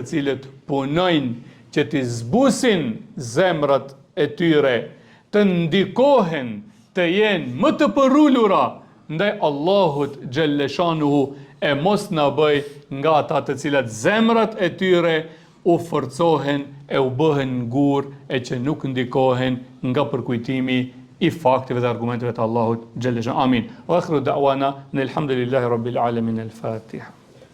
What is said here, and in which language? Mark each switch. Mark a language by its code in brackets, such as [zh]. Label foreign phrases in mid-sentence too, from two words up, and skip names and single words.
[sq] cilët punojnë që t'i zbusin zemrat e tyre, të ndikohen, të jenë më të përullura ndaj Allahut xhaleshanuhu, e mos na bëj nga ata të cilat zemrat e tyre u forcohen e u bëhen ngur e që nuk ndikohen nga përkujtimi i fakteve dhe argumenteve të Allahut xhaleshanuhu. Amin. [ar] وآخر دعوانا الحمد لله رب العالمين. Al-Fatiha.